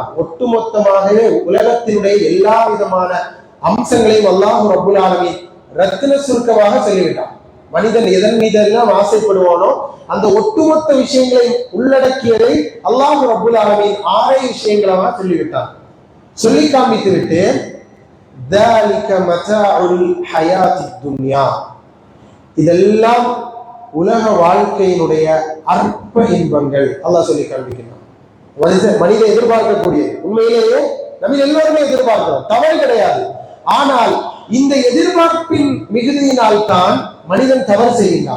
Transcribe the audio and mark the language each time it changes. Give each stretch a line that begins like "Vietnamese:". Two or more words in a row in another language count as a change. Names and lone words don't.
Tamil: ஒட்டுமொத்தமாகவே உலகத்தினுடைய எல்லா விதமான அம்சங்களையும் அல்லாஹ்
Arabic: رب العالمين
Tamil: ரத்தின சுருக்கமாக சொல்லிவிட்டான். மனிதன் எதன் மீதெல்லாம் ஆசைப்படுவானோ அந்த ஒட்டுமொத்த விஷயங்களை உள்ளடக்கியதை அல்லாஹ்
Arabic: رب العالمين
Tamil: 6 விஷயங்களாக சொல்லிவிட்டான். சொல்லி காண்பித்து விட்டு
Arabic: ذَلِكَ مَتَاعُ الْحَيَاةِ الدُّنْيَا,
Tamil: இதெல்லாம் உலக வாழ்க்கையினுடைய அற்ப இன்பங்கள் அல்லாஹ் சொல்லி காண்பிக்கிறான். மனித எதிர்பார்க்கக்கூடிய, உண்மையிலேயே நம்ம எல்லோருமே எதிர்பார்க்கிறோம், தவறு கிடையாது. ஆனால் இந்த எதிர்பார்ப்பின் மிகுதியினால் தான் மனிதன் தவறு செய்கின்றான்.